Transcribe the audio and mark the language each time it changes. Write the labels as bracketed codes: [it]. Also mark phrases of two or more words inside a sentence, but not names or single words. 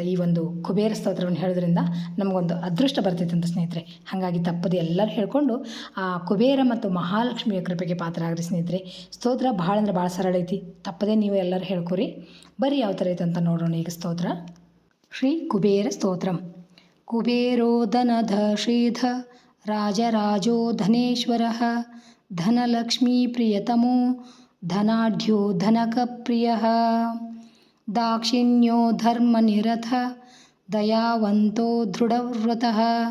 [kn] ಈ ಒಂದು ಕುಬೇರ ಸ್ತೋತ್ರವನ್ನು ಹೇಳೋದ್ರಿಂದ ನಮಗೊಂದು ಅದೃಷ್ಟ ಬರ್ತೈತಂತ ಸ್ನೇಹಿತರೆ. ಹಾಗಾಗಿ ತಪ್ಪದೆ ಎಲ್ಲರೂ ಹೇಳ್ಕೊಂಡು ಆ ಕುಬೇರ ಮತ್ತು ಮಹಾಲಕ್ಷ್ಮಿಯ ಕೃಪೆಗೆ ಪಾತ್ರ ಆಗ್ರಿ ಸ್ನೇಹಿತರೆ. ಸ್ತೋತ್ರ ಭಾಳ ಅಂದ್ರೆ ಭಾಳ ಸರಳ ಐತಿ. ತಪ್ಪದೆ ನೀವು ಎಲ್ಲರೂ ಹೇಳ್ಕೊರಿ. ಬರೀ ಯಾವ ಥರ ಐತೆ ಅಂತ ನೋಡೋಣ. ಈಗ ಸ್ತೋತ್ರ ಶ್ರೀ ಕುಬೇರ ಸ್ತೋತ್ರಂ. [sa] ಕುಬೇರೋ ಧನಧ ಶ್ರೀಧ ರಾಜರಾಜೋ ಧನೇಶ್ವರಃ ಧನಲಕ್ಷ್ಮೀ ಪ್ರಿಯತಮೋ ಧನಾಢ್ಯೋ ಧನಕಪ್ರಿಯಃ ದಾಕ್ಷಿಣ್ಯೋ ಧರ್ಮನಿರತ ದಯಾವಂತೋ ದೃಢವ್ರತಃ